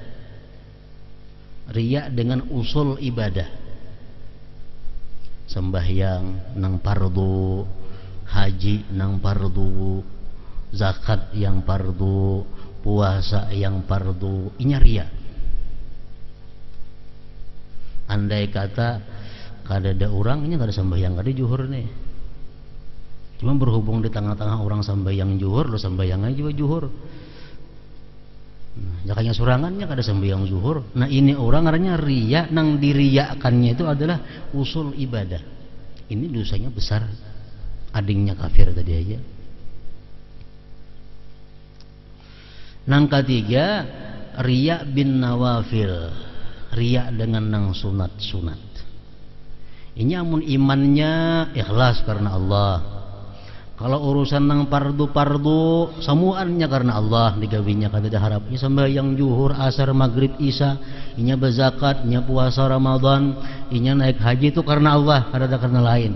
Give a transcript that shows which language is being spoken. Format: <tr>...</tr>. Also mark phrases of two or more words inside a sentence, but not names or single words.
<bjn>Riya dengan usul ibadah. Sembahyang nang fardu, haji nang fardu, zakat yang fardu, puasa yang fardu, ini riya. Andai kata kada ada orang ini kada sembahyang, kada juhur nih. Cuma berhubung di tengah-tengah orang sembahyang juhur, lo sembahyang aja juga juhur. Nah, jakanya surangannya kada sembahyang zuhur. Nah, ini orang artinya riya, nang diriyakannya itu adalah usul ibadah. Ini dosanya besar. Adingnya kafir tadi aja. Nang ketiga,</bjn> <ar>رياء بالنوافل.</ar> <bjn>Riya dengan nang sunat-sunat. Ini amun imannya ikhlas karena Allah. Kalau urusan nang pardu-pardu semuanya karena Allah, digawinya kada ada harapnya sembahyang zuhur, asar, maghrib, isya, inya berzakat, inya puasa Ramadan, inya naik haji itu karena Allah, kada ada karena lain.</bjn>